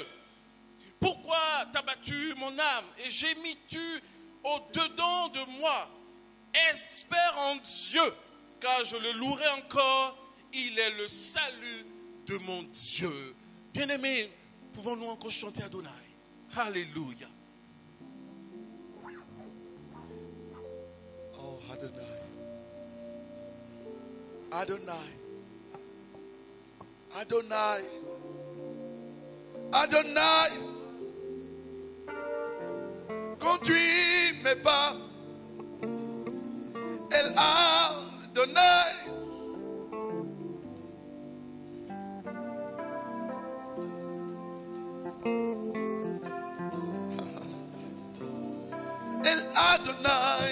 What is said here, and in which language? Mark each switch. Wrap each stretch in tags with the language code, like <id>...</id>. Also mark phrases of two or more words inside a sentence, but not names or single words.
<fr>Pourquoi t'as battu mon âme et gémis-tu au-dedans de moi? Espère en Dieu, car je le louerai encore. Il est le salut de mon Dieu. Bien-aimés, pouvons-nous encore chanter Adonai? Alléluia. Oh, Adonai. Adonai. Adonai. Adonai. Conduis mes pas.</fr> <he>אל אדוני. אל אדוני.</he>